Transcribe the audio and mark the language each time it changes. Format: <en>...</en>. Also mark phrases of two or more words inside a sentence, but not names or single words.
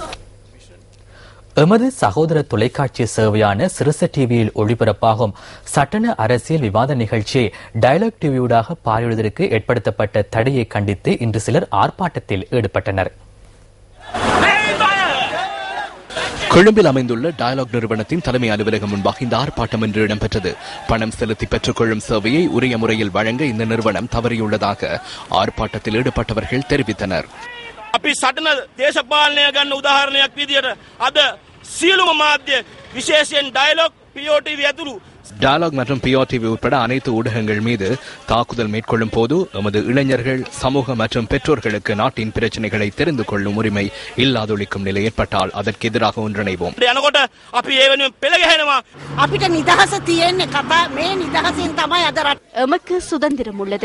<ta>எமது சகோதர தொலைக்காட்சி சேவையான சிறுச டிவியில் ஒளிபரப்பாகும் சட்டன அரசியல் விவாத நிகழ்ச்சியை டயலாக் டிவியூடாக பார்வையிடுவதற்கு ஏற்படுத்தப்பட்ட தடையை கண்டித்து இன்று சிலர் ஆர்ப்பாட்டத்தில் ஈடுபட்டனர். கொழும்பில் அமைந்துள்ள டயலாக் நிறுவனத்தின் தலைமை அலுவலகம் முன்பாக இந்த ஆர்ப்பாட்டம் இன்று இடம்பெற்றது. பணம் செலுத்தி பெற்றுக்கொள்ளும் சேவையை உரிய முறையில் வழங்க இந்த நிறுவனம் தவறியுள்ளதாக ஆர்ப்பாட்டத்தில் ஈடுபட்டவர்கள் தெரிவித்தனர்.</ta> <si>අපි සටන දේශපාලනය ගන්න උදාහරණයක් විදියට අද සියලුම මාධ්‍ය විශේෂයෙන් ඩයලොග් POTV ඇතුළු</si> <ta>டயலாக் மற்றும் POTV உட்பட அனைத்து ஊடகங்கள் மீது தாக்குதல் மேற்கொள்ளும் போது எமது இளைஞர்கள், சமூக மற்றும் பெற்றோர்களுக்கு நாட்டின் பிரச்சனைகளை தெரிந்து கொள்ளும் உரிமை இல்லாதொழிக்கும் நிலை ஏற்பட்டால் அதற்கு எதிராக ஒன்றிணைவோம். எமக்கு சுதந்திரம் உள்ளது.</ta>